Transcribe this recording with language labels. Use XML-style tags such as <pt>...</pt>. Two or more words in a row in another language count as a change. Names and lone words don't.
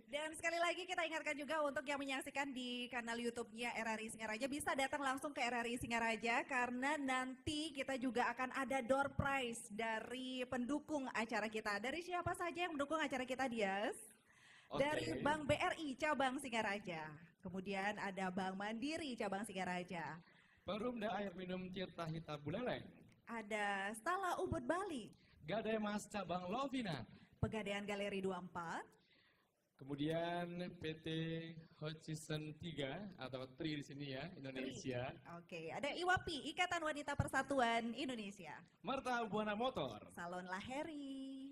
<id>Dan sekali lagi kita ingatkan juga untuk yang menyaksikan di kanal YouTube-nya RRI Singaraja bisa datang langsung ke RRI Singaraja karena nanti kita juga akan ada</id> <en>door prize</en> <id>dari pendukung acara kita. Dari siapa saja yang mendukung acara kita, Dias? Oke. Dari Bank BRI cabang Singaraja. Kemudian ada Bank Mandiri cabang Singaraja. Perumda air minum Tirta Hita Buleleng. Ada Stala Ubud Bali. Gadai Mas cabang Lovina. Pegadaian Galeri 24. Kemudian PT Hutchison 3 atau TRI di sini ya, Indonesia. Oke, ada IWAPI, Ikatan Wanita Persatuan Indonesia. Marta Buana Motor. Salon Laheri.</id>